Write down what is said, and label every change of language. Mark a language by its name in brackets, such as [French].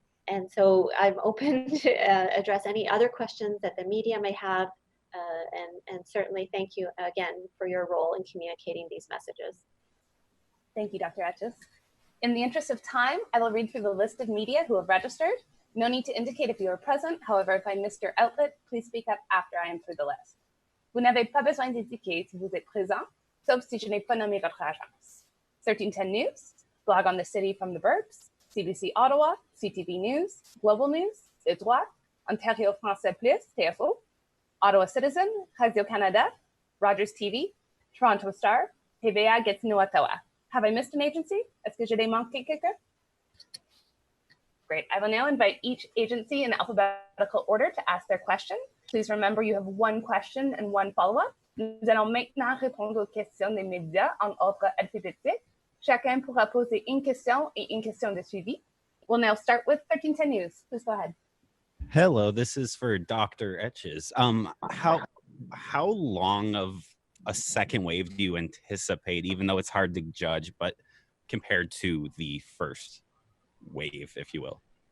[English] And so I'm open to address any other questions that the media may have, and certainly thank you again for your role in communicating these messages. Thank you, Dr. Etches. In the interest of time, I will read through the list of media who have registered. No need to indicate if you are present. However, if I missed your outlet, please speak up after I am through the list. [French] Vous n'avez pas besoin d'indiquer si vous êtes présent, sauf si je n'ai pas nommé votre agence. [English] 1310 News, blog on the city from the burbs, CBC Ottawa, CTV News, Global News, Le Droit, Ontario Français Plus, TFO, Ottawa Citizen, Radio-Canada, Rogers TV, Toronto Star, TVA Gatineau Ottawa. Have I missed an agency? [French] Est-ce que j'ai manqué quelqu'un? [English] Great. I will now invite each agency in alphabetical order to ask their question. Please remember you have one question and one follow-up. [French] Nous allons maintenant répondre aux questions des médias en ordre alphabétique. Chacun pourra poser une question et une question de suivi. [English] We'll now start with 1310 News. Please go ahead. Hello, this is for Dr. Etches. How long of a second wave do you anticipate, even though it's hard to judge, but compared to the first wave, if you will?